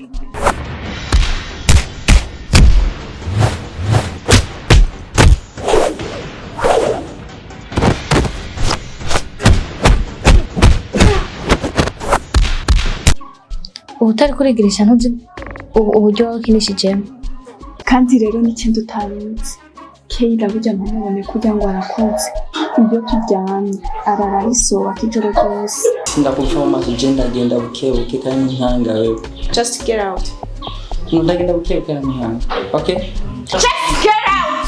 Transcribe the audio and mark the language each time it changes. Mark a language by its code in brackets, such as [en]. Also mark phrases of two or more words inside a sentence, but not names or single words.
[rw] Utari kurigirisha ntuzi uburyo wakinishijemo. Kandi rero n'ikindi utabizi Keila burya ntumubone kugira ngo arakoze ibyo turyamye arararisoba kijoro cyose. Ndakufoma agenda agenda bukebuke kandi nkanga wewe. [en] Just get out. [rw] Ndagenda bukebuke kandi nkanga. [en] Okay? Just get out.